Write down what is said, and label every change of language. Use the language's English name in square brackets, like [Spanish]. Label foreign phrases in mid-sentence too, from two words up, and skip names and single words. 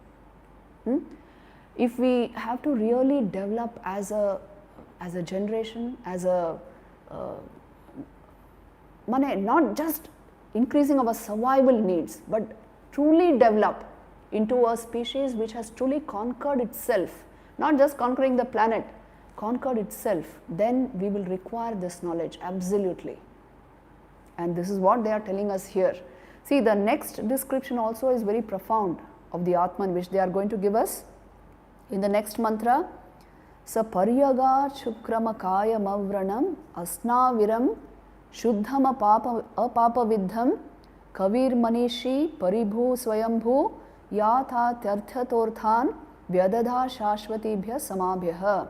[English] If we have to really develop as a generation, as a not just increasing our survival needs, but truly develop into a species which has truly conquered itself, not just conquering the planet, conquered itself, then we will require this knowledge, absolutely. And this is what they are telling us here. See, the next description also is very profound of the Atman, which they are going to give us in the next mantra. [Sanskrit] Sa paryaga chukrama kaya mavranam asnaviram shuddham apapa vidham kavir manishi paribhu swayambhu yatha tyarthatorthan vyadadha shashvatibhya samabhyah.